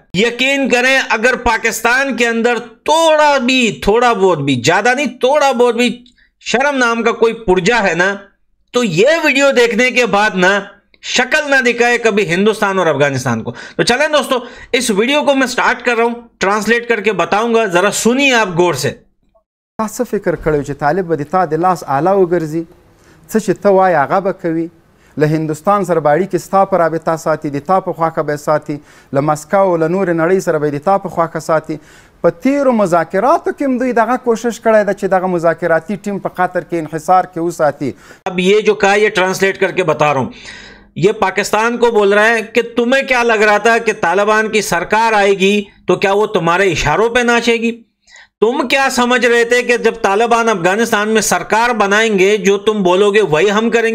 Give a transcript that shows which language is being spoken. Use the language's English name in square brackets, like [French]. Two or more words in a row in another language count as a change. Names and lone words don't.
[Hindi] यकीन करें अगर पाकिस्तान के अंदर थोड़ा बहुत भी, ज्यादा नहीं, थोड़ा बहुत भी शर्म नाम का कोई पुर्जा है ना, तो यह वीडियो देखने के बाद ना शक्ल ना दिखाए कभी हिंदुस्तान और अफगानिस्तान को। तो चलें दोस्तों, इस वीडियो को मैं स्टार्ट कर रहा हूं, ट्रांसलेट करके बताऊंगा, जरा सुनिए आप गौर से। [Pashto] څه فکر کړی چې طالب به د تا د لاس آله وګرځي، څه چې ته وایې هغه به کوي، له هندوستان سره به اړیکې ستا په رابطه ساتي، د تا په خواکه به ساتي، له مسکو او له نورې نړۍ سره به د تا په خواکه ساتي۔ په تیرو مذاکراتو کې هم دوی دغه کوشش کړی ده چې دغه مذاکراتي ټیم په قطر کې انحصار کې وساتي۔ [Hindi] अब ये जो कहा ये ट्रांसलेट करके बता रहा हूं, ये पाकिस्तान को बोल रहा है कि तुम्हें क्या लग रहा था कि तालिबान की सरकार आएगी तो क्या वो तुम्हारे इशारों पे नाचेगी? तुम क्या समझ रहे थे कि जब तालिबान अफगानिस्तान में सरकार बनाएंगे जो तुम बोलोगे वही हम करेंगे?